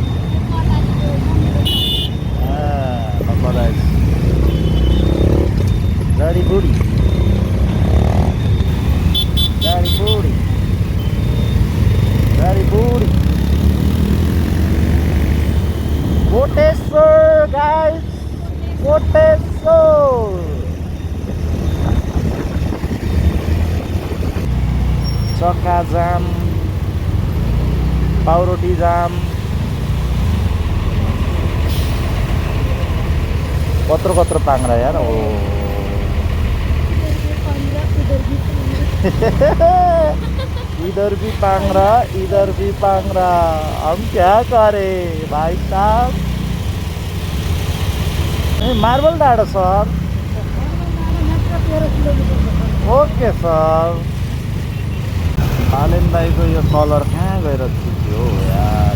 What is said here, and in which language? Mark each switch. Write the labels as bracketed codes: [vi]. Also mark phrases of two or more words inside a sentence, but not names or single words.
[ne] जडीबुडी जडीबुडी जडीबुडी कोटेश्वर गाइस कोटेश्वर। चक्का जाम पाउरोटी जाम कत्रो कत्रो पाङ्रा यार। [hi] ओ इधर भी पांगरा इधर भी पांगरा। हम क्या करे भाई साहब। मार्बल डाँडा सर। [en] okay sir. [ne] पालेन दाईको यो कलर कहाँ गएर चुक्यो यार।